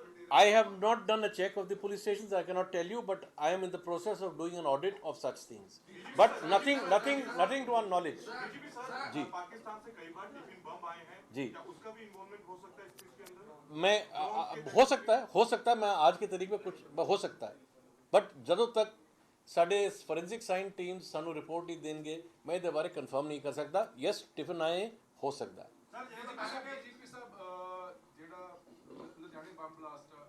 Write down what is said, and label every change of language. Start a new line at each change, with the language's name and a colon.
English: I have not done a check of the police stations, I cannot tell you, but I am in the process of doing an audit of such things, but nothing to our knowledge.
Hindi: जी पाकिस्तान से कई बार tiffin bomb आए हैं जी, क्या उसका भी involvement हो सकता है इस चीज के अंदर? मैं हो सकता है मैं आज की तारीख में कुछ हो सकता है, बट
Punjabi: ਜਦੋਂ तक ਸਾਡੇ ਫੋਰੈਂਸਿਕ ਸਾਇੰਸ ਟੀਮਸ ਸਾਨੂੰ ਰਿਪੋਰਟ ਨਹੀਂ ਦੇਣਗੇ ਮੈਂ ਇਹਦੇ ਬਾਰੇ ਕਨਫਰਮ ਨਹੀਂ ਕਰ ਸਕਦਾ। ਯੈਸ ਟਿਫਨ ਆਏ ਹੋ ਸਕਦਾ ਹੈ। ਸਰ ਜਿਹੜੇ ਜੀਪੀ ਸਾਹਿਬ ਜਿਹੜਾ ਲੁਧਿਆਣੇ ਬੰਬ ਬਲਾਸਟ